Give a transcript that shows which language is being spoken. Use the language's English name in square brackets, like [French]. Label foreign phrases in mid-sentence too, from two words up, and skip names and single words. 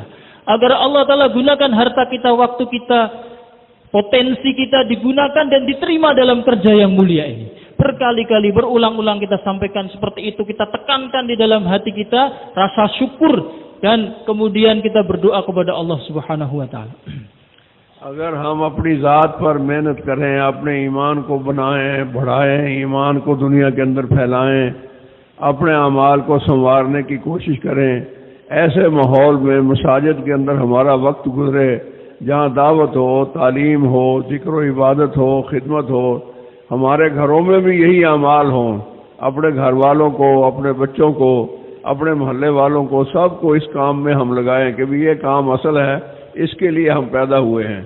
[Malay] Agar Allah Ta'ala gunakan harta kita, waktu kita, potensi kita digunakan dan diterima dalam kerja yang mulia ini. Berkali-kali, berulang-ulang kita sampaikan seperti itu. Kita tekankan di dalam hati kita rasa syukur. Dan kemudian kita berdoa kepada Allah [Arabic] سبحانه وتعالى. [Hindi] अगर हम अपनी ज़ात पर मेहनत करें, अपने ईमान को बनाएं, बढ़ाएं, ईमान को दुनिया के अंदर फैलाएं, अपने अमाल को संवारने की कोशिश करें, ऐसे माहौल में मसाजिद के अंदर हमारा वक्त गुजरे, जहाँ दावत हो, तालीम हो, जिक्र व इबादत हो, खिदमत हो, हमारे घरों में भी यही अमाल हों, अपने घर वालों को, अपने बच्चों को, अपने मोहल्ले वालों को, सबको इस काम में हम लगाएं कि भी ये काम असल है, इसके लिए हम पैदा हुए हैं।